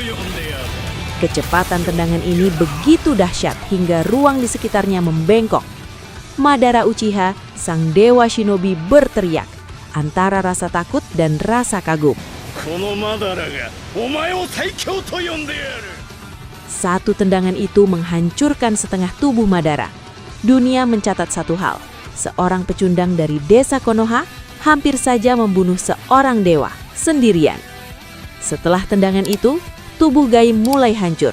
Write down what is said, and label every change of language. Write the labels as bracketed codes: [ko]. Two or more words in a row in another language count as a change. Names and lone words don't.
[id] Kecepatan tendangan ini begitu dahsyat hingga ruang di sekitarnya membengkok. Madara Uchiha, sang dewa shinobi, berteriak antara rasa takut dan rasa kagum. [ja] このマダラがお前を最強と呼んでやる。 [id] Satu tendangan itu menghancurkan setengah tubuh Madara. Dunia mencatat satu hal, seorang pecundang dari desa Konoha hampir saja membunuh seorang dewa sendirian. Setelah tendangan itu, tubuh Gai mulai hancur.